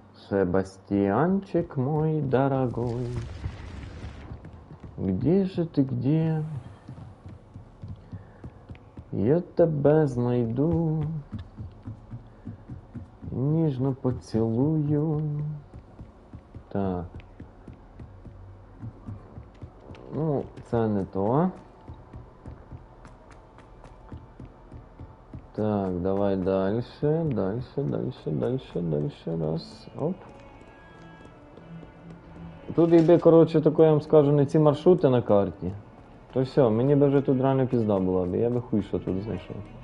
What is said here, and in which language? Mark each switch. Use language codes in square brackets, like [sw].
[ru] Себастьянчик мой дорогой, где же ты, где? [uk] Я тебе знайду, ніжно поцілую. Так. Ну, це не то. Так, давай дальше, дальше, раз, оп. Тут якби, коротше, тако я вам скажу, не ці маршрути на карті, то все, мені б вже тут реально пізда була б, я би хуй що тут знайшов.